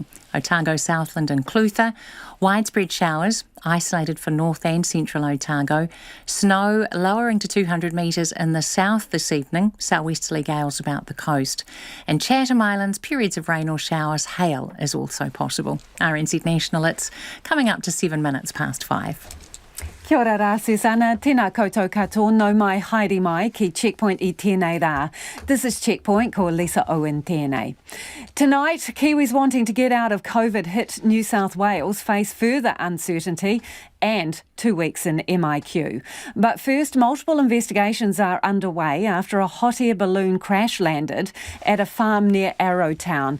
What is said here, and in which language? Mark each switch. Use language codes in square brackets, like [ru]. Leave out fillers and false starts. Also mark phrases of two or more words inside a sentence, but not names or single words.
[en] Otago, Southland and Clutha. Widespread showers, isolated for north and central Otago. Snow lowering to 200 metres in the south this evening. Southwesterly gales about the coast. And Chatham Islands, periods of rain or showers. Hail is also possible. RNZ National, it's coming up to 7 minutes past 5. [mi] Kia ora rā, Susanna. Tēnā koutou katoa, no mai, haere mai, ki Checkpoint I tēnei rā. [en] This is Checkpoint, [mi] ko Lisa Owen tēnei. [en] Tonight, Kiwis wanting to get out of COVID-hit New South Wales face further uncertainty and 2 weeks in MIQ. But first, multiple investigations are underway after a hot air balloon crash landed at a farm near Arrowtown.